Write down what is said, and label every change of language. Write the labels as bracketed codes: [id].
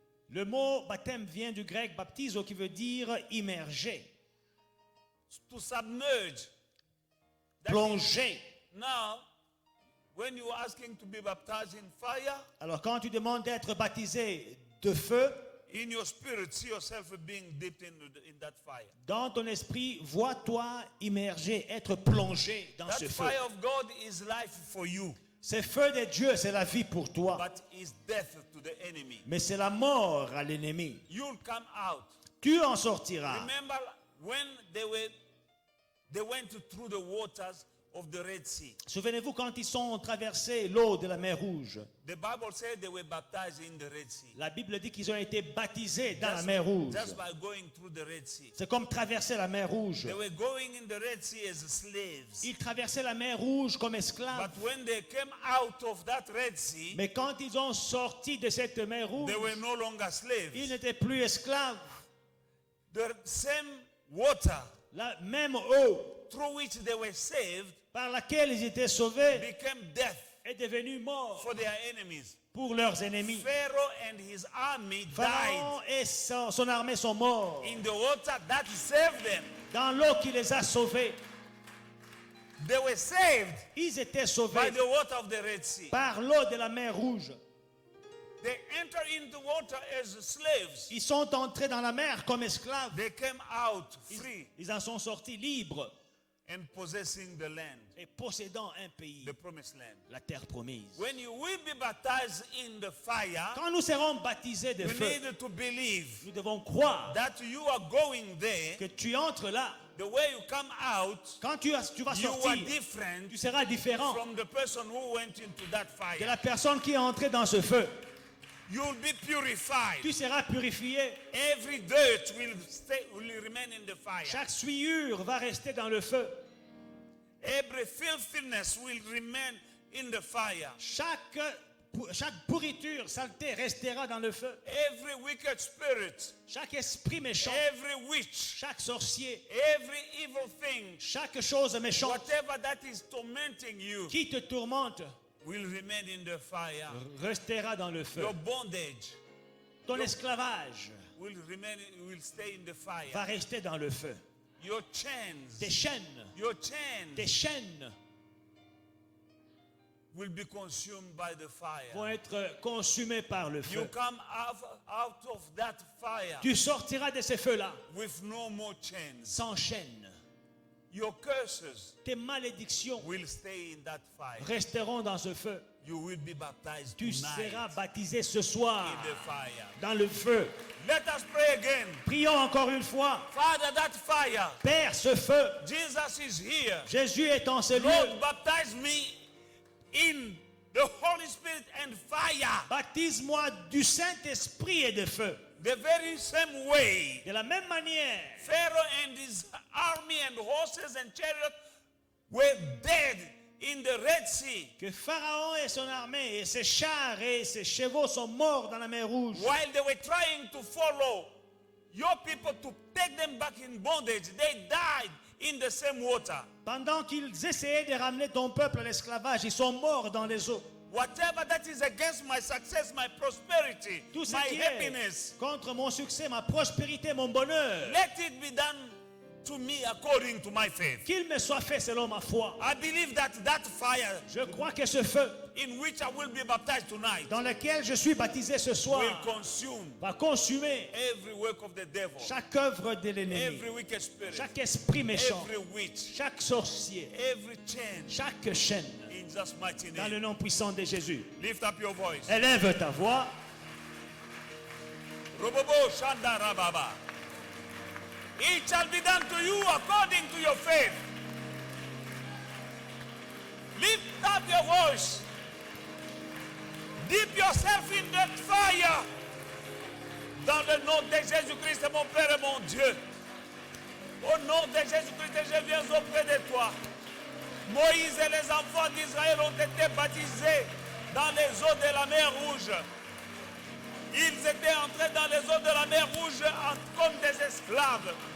[fr] Le mot baptême vient du grec baptizo qui veut dire immerger, [en] To submerge. That [fr] plonger. [en] is- Now, when you are asking to be baptized in fire, [fr] Alors quand tu demandes d'être baptisé de feu, [en] in your spirit, see yourself being dipped in that fire. [fr] dans ton esprit, vois-toi immergé, être plongé dans [en] That [fr] ce feu. [en] fire of God is life for you, [fr] Ce feu de Dieu, c'est la vie pour toi, [en] but is death to the enemy. [fr] mais c'est la mort à l'ennemi. [en] You'll come out. [fr] Tu en sortiras. [en] Remember when they went through the waters of the Red Sea. [fr] Souvenez-vous quand ils ont traversé l'eau de la mer Rouge. [en] The Bible said they were baptized in the Red Sea. [fr] La Bible dit qu'ils ont été baptisés dans la mer Rouge. [en] Just by going through the Red Sea. [fr] C'est comme traverser la mer Rouge. [en] They were going in the Red Sea as slaves. [fr] Ils traversaient la mer Rouge comme esclaves. [en] But when they came out of that Red Sea, [fr] Mais quand ils ont sorti de cette mer Rouge, [en] they were no longer [fr] ils [en] slaves. [fr] n'étaient plus esclaves. [en] The same water [fr] La même eau [en] through which they were saved [fr] par laquelle ils étaient sauvés [en] became death [fr] est devenue mort [en] for their enemies. [fr] pour leurs ennemis. [en] Pharaoh and his army died [fr] Pharaon et son armée sont morts [en] in the water that saved them. [fr] dans l'eau qui les a sauvés. [en] They were saved [fr] Ils étaient [en] by [fr] sauvés [en] the water of the Red Sea. [fr] par l'eau de la mer Rouge. [en] They entered into water as slaves. [fr] Ils sont entrés dans la mer comme esclaves. [en] They came out free [fr] Ils en sont sortis libres [en] and possessing the land, [fr] et possédant un pays, [en] the promised land. [fr] la terre promise. [en] When you will be baptized in the fire, [fr] Quand nous serons baptisés de [en] you [fr] feu, [en] need to believe [fr] nous devons croire [en] that you are going there. [fr] que tu entres là. [en] The way you come out, [fr] Quand tu vas [en] you are [fr] sortir, [en] different [fr] tu seras différent [en] from the person who went into that [fr] de [en] fire. [fr] la personne qui est entrée dans ce feu. [en] You'll be purified. [fr] Tu seras purifié. [en] Every dirt will remain in the fire. [fr] Chaque souillure va rester dans le feu. [en] Every filthiness will remain in the fire. [fr] Chaque pourriture, saleté restera dans le feu. [en] Every wicked spirit, [fr] Chaque esprit méchant, [en] every witch, [fr] chaque sorcier, [en] every evil thing, [fr] chaque chose méchante [en] whatever that is tormenting you, [fr] qui te tourmente [en] will remain in the fire. [fr] restera dans le feu. [en] Your bondage [fr] Ton esclavage [en] will stay in the fire. [fr] va rester dans le feu. [en] Your chains, [fr] Tes chaînes, tes chaînes [en] will be consumed by the fire. [fr] vont être consumées par le [en] You [fr] feu. [en] come out of that fire [fr] Tu sortiras de ces feux-là [en] with no more chains. [fr] sans chaîne. [en] Your curses [fr] Tes malédictions [en] will stay in that fire. [fr] resteront dans ce feu. [en] You will be baptized [fr] Tu [en] tonight [fr] seras baptisé ce soir [en] in the fire. [fr] dans le feu. [en] Let us pray again. [fr] Prions encore une fois. [en] Father, that fire, [fr] Père, ce feu, [en] Jesus is here. [fr] Jésus est en ce lieu. [en] Lord, baptize me in the Holy Spirit and fire. [fr] Baptise-moi du Saint-Esprit et de feu. [en] The very same way [fr] De la même manière, [en] Pharaoh and his army and horses and chariots were dead in the Red Sea [fr] que Pharaon et son armée et ses chars et ses chevaux sont morts dans la mer Rouge. [en] while they were trying to follow your people to take them back in bondage. They died in the same water. [fr] Pendant qu'ils essayaient de ramener ton peuple à l'esclavage, ils sont morts dans les eaux. [en] whatever that is against my success, my prosperity, [fr] Tout ce [en] my [fr] qui [en] happiness, [fr] est contre mon succès, ma prospérité, mon bonheur, [en] let it be done to me according to my faith. [fr] qu'il me soit fait selon ma foi. [en] I believe that fire [fr] Je crois que ce feu [en] in which I will be baptized tonight [fr] dans lequel je suis baptisé ce soir [en] will consume [fr] va consumer [en] every work of the devil, [fr] chaque œuvre de l'ennemi, [en] every wicked spirit, [fr] chaque esprit méchant, [en] every witch, [fr] chaque sorcier, [en] every chain, [fr] chaque chaîne, [en] in Jesus' mighty [fr] dans le [en] name. [fr] nom puissant de Jésus. [en] Lift up your voice. [fr] Élève ta voix. Robobo Shanda Rababa. [en] It shall be done to you according to your faith. Lift up your voice. Dip yourself in that fire. [fr] Dans le nom de Jésus-Christ, mon Père et mon Dieu. Au nom de Jésus-Christ, je viens auprès de toi. Moïse et les enfants d'Israël ont été baptisés dans les eaux de la mer Rouge. Ils étaient entrés dans les eaux de la mer Rouge comme des esclaves.